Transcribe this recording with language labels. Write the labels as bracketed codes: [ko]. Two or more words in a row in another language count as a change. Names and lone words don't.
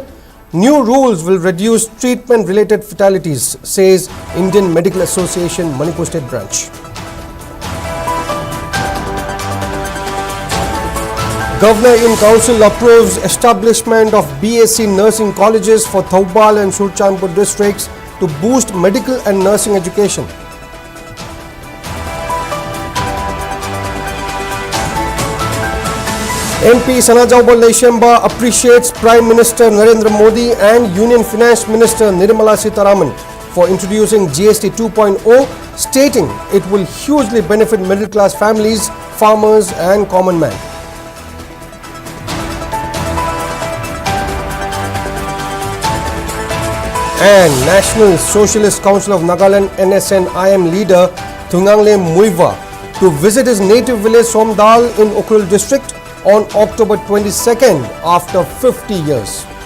[en] New rules will reduce treatment-related fatalities, says Indian Medical Association Manipur State Branch. Governor in Council approves establishment of BSc nursing colleges for Thoubal and Surchanpur districts to boost medical and nursing education. MP Sanajaubal Leishemba appreciates Prime Minister Narendra Modi and Union Finance Minister Nirmala Sitharaman for introducing GST 2.0, stating it will hugely benefit middle class families, farmers and common man. And National Socialist Council of Nagaland NSNIM leader Thungangle Muiva to visit his native village Somdal in Ukhrul district on October 22nd after 50 years.